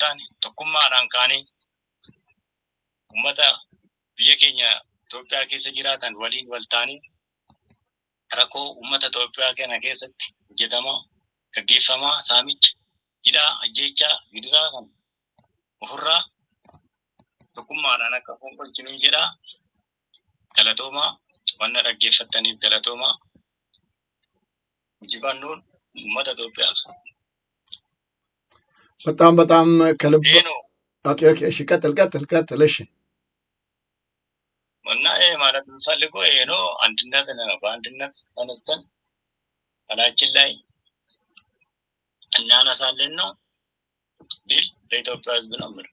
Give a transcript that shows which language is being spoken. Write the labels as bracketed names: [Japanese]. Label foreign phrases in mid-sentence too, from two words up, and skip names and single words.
[Oromo] taane tokkummaadhaan kaanee ummata biyya keenya Itoophiyaa keessa jiraatan waliin wal taanee rakkoo ummata Itoophiyaa kana keessatti hojjetamaa gaggeeffamaa saamicha hidhaa ajjeechaa gidiraa kan ofirraa tokkummaadhaan akka fonqolchinu jedhaa galatoomaa wanna dhaggeeffattaniif galatoomaa injifannoon ummata Itoophiyaaf [Amharic] በጣም ከልብ ኦኬ እሺ ቀጥል እሺ እና ማለት የምፈልገው ይሄ ነው። አንድነት ነው። በአንድነት ተነስተን አላችን ላይ እናነሳለን ነው ዲል ለኢትዮጵያ ሕዝብ ነው ማለት